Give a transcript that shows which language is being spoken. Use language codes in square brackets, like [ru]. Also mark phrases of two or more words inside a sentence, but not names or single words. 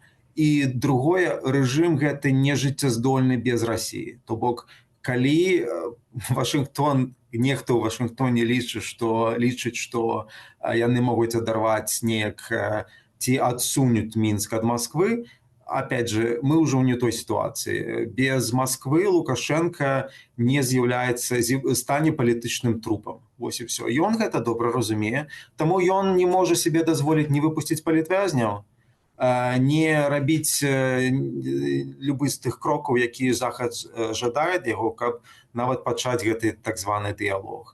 [be] І другое, рэжым гэты не жыццяздольны без Расіі. То бок, калі нехта ў Вашынгтоне лічыць, што яны могуць адарваць неяк ці адсунуць Мінск ад Масквы, [ru] опять же, [be] мы ўжо ў не той сітуацыі. Без Масквы Лукашенко не стане палітычным трупам. Вось і ўсё. Ён гэта добра разумее, таму ён не можа себе дазволіць не выпусціць палітвязняў, не рабіць любы з тых крокаў, якія Захад жадае яго, каб нават пачаць гэты так званы дыялог.